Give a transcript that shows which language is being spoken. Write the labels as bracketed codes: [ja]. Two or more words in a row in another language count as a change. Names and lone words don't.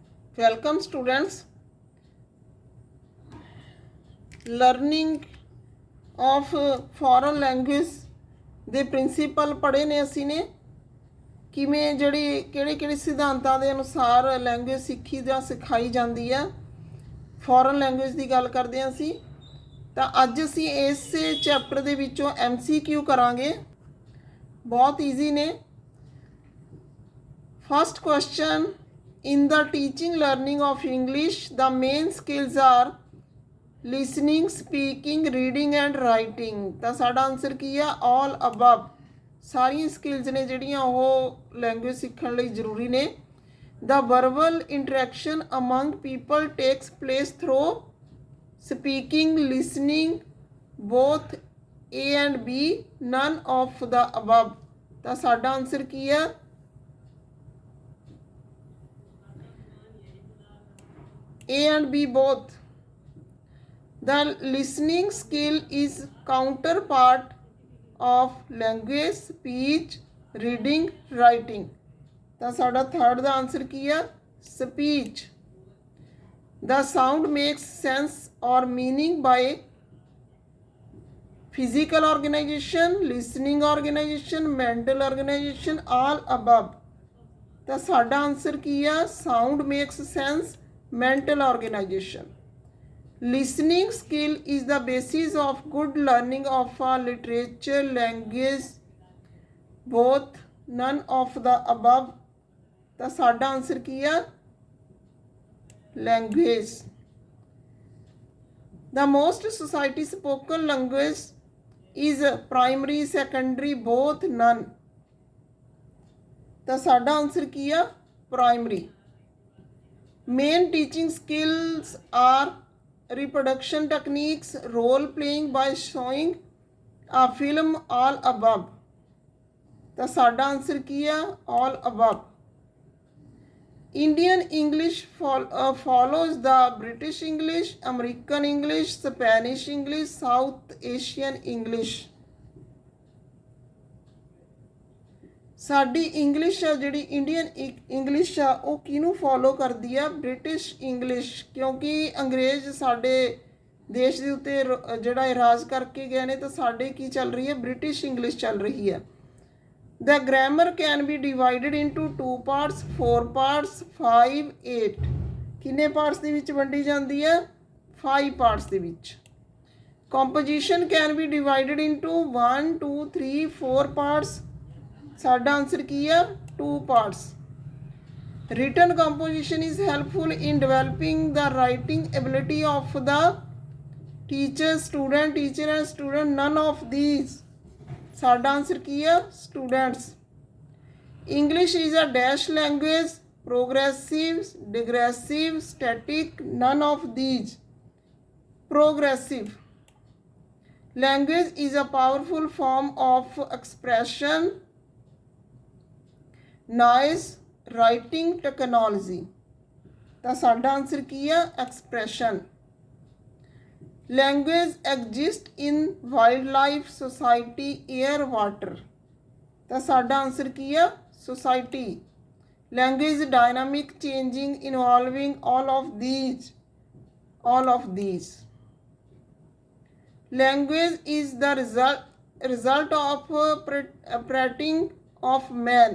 [en] Welcome students. Learning of foreign language [pa] ਦੇ ਪ੍ਰਿੰਸੀਪਲ ਪੜ੍ਹੇ ਨੇ ਅਸੀਂ ਨੇ ਕਿਵੇਂ ਜਿਹੜੀ ਕਿਹੜੇ ਸਿਧਾਂਤਾਂ ਦੇ ਅਨੁਸਾਰ ਲੈਂਗੁਏਜ ਸਿੱਖੀ ਜਾਂ ਸਿਖਾਈ ਜਾਂਦੀ ਹੈ। ਫੋਰਨ ਲੈਂਗੁਏਜ ਦੀ ਗੱਲ ਕਰਦੇ ਹਾਂ ਅਸੀਂ। ਤਾਂ ਅੱਜ ਅਸੀਂ ਇਸੇ ਚੈਪਟਰ ਦੇ ਵਿੱਚੋਂ MCQ ਕਰਾਂਗੇ। ਬਹੁਤ ਈਜ਼ੀ ਨੇ। [en] first question, in the teaching learning of English the main skills are listening, speaking, reading and writing। [pa] ਤਾਂ ਸਾਡਾ ਆਨਸਰ ਕੀ ਆ? [en] all above। [pa] ਸਾਰੀਆਂ ਸਕਿੱਲਸ ਨੇ ਜਿਹੜੀਆਂ ਉਹ ਲੈਂਗੁਏਜ ਸਿੱਖਣ ਲਈ ਜ਼ਰੂਰੀ ਨੇ। [en] the verbal interaction among people takes place through speaking, listening, both A and B, none of the above। [pa] ਤਾਂ ਸਾਡਾ ਆਨਸਰ ਕੀ ਆ? [en] A and B both। The listening skill is counterpart of language, speech, reading, writing। [pa] ਤਾਂ ਸਾਡਾ ਥਰਡ ਦਾ ਆਨਸਰ ਕੀ ਆ? [en] speech। The sound makes sense or meaning by physical organization, listening organization, mental organization, all above। [pa] ਤਾਂ ਸਾਡਾ ਆਨਸਰ ਕੀ ਆ? [en] sound makes sense, mental organization। Listening skill is the basis of good learning of a literature, language, both, none of the above। [pa] ਤਾਂ ਸਾਡਾ ਆਨਸਰ ਕੀ ਆ? [en] language। The most society spoken language is primary, secondary, both, none। [pa] ਤਾਂ ਸਾਡਾ ਆਨਸਰ ਕੀ ਆ? [en] primary। Main teaching skills are reproduction techniques, role playing by showing a film, all above। [pa] ਤਾਂ ਸਾਡਾ ਆਨਸਰ ਕੀ ਆ? [en] all above। Indian English follows the British English, American English, Spanish English, South Asian English। [pa] ਸਾਡੀ ਇੰਗਲਿਸ਼ ਆ ਜਿਹੜੀ [en] Indian English [pa] ਆ ਉਹ ਕਿਹਨੂੰ ਫੋਲੋ ਕਰਦੀ ਆ? [en] British English. [pa] ਕਿਉਂਕਿ ਅੰਗਰੇਜ਼ ਸਾਡੇ ਦੇਸ਼ ਦੇ ਉੱਤੇ ਜਿਹੜਾ ਰਾਜ ਕਰਕੇ ਗਏ ਨੇ, ਤਾਂ ਸਾਡੇ ਕੀ ਚੱਲ ਰਹੀ ਹੈ? [en] British English [pa] ਚੱਲ ਰਹੀ ਹੈ। [en] The grammar can be divided into 2 parts, 4 parts, 5, 8। [pa] ਕਿੰਨੇ ਪਾਰਟਸ ਦੇ ਵਿੱਚ ਵੰਡੀ ਜਾਂਦੀ ਹੈ? 5 ਪਾਰਟਸ ਦੇ ਵਿੱਚ। [en] Composition can be divided into 1, 2, 3, 4 parts। [pa] ਸਾਡਾ ਆਨਸਰ ਕੀ ਆ? [en] 2 parts। Written composition is helpful in developing the writing ability of the teacher and student, none of these। [pa] ਸਾਡਾ ਆਨਸਰ ਕੀ ਆ? [en] students। English is a dash language, progressive, digressive, static, none of these। progressive। Language is a powerful form of expression, noise, writing technology। [pa] ਤਾਂ ਸਾਡਾ ਆਨਸਰ ਕੀ ਆ? [en] expression। Language exist in wildlife, society, air, water। [pa] ਤਾਂ ਸਾਡਾ ਆਨਸਰ ਕੀ ਆ? [en] society। Language dynamic, changing, evolving, all of these। all of these। Language is the result of operating of man।